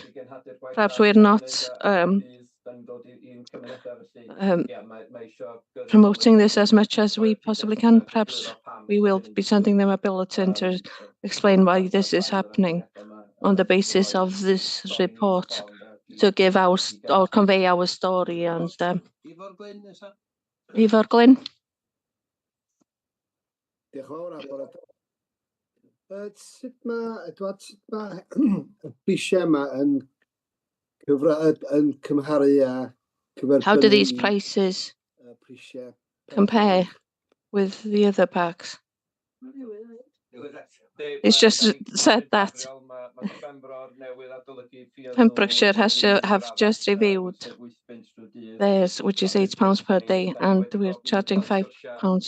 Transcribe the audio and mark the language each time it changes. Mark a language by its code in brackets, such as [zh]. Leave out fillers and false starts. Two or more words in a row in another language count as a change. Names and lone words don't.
[en] Perhaps we're not promoting this as much as we possibly can. Perhaps we will be sending them a bulletin to explain why this is happening on the basis of this report, to give or convey our story. And Ivor Glyn. [cy] Sut ma y prisiau yma yn cymharu â [en] how do these prices compare with the other parks? It's just said that Pembrokeshire have just reviewed theirs, which is £8 per day, and we're charging £5.